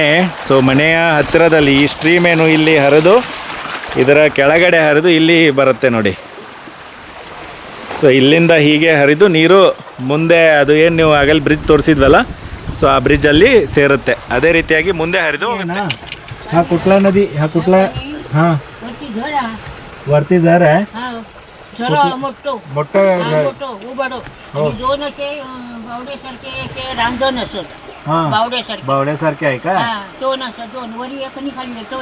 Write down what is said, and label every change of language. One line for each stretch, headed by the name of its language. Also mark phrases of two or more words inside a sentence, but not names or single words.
Kannada: ಸೊ ಮನೆಯ ಹತ್ತಿರದಲ್ಲಿ ಈ ಸ್ಟ್ರೀಮ್ ಏನು ಇಲ್ಲಿ ಹರಿದು ಇದರ ಕೆಳಗಡೆ ಹರಿದು ಇಲ್ಲಿ ಬರುತ್ತೆ ನೋಡಿ. ಸೊ ಇಲ್ಲಿಂದ ಹೀಗೆ ಹರಿದು ನೀರು ಮುಂದೆ ಅದು ಏನು ನೀವು ಆಗಲ್ಲಿ ಬ್ರಿಡ್ಜ್ ತೋರಿಸಿದ್ವಲ್ಲ, ಸೊ ಆ ಬ್ರಿಡ್ಜಲ್ಲಿ ಸೇರುತ್ತೆ. ಅದೇ ರೀತಿಯಾಗಿ ಮುಂದೆ ಹರಿದು ಹೋಗುತ್ತೆ.
Marathi: हा कुठला नदी, हा कुठला, हां वरती झर आहे,
Konkani: मोठो
Marathi: मोठं
Konkani: मोठो उबडो.
Marathi: आणि दोन असे बावड्यासारखे ते रांजण असत, हां बावड्यासारखे. बावड्यासारखे आहे का? हा, दोन असं, दोन वरी एक आणि खाली एक.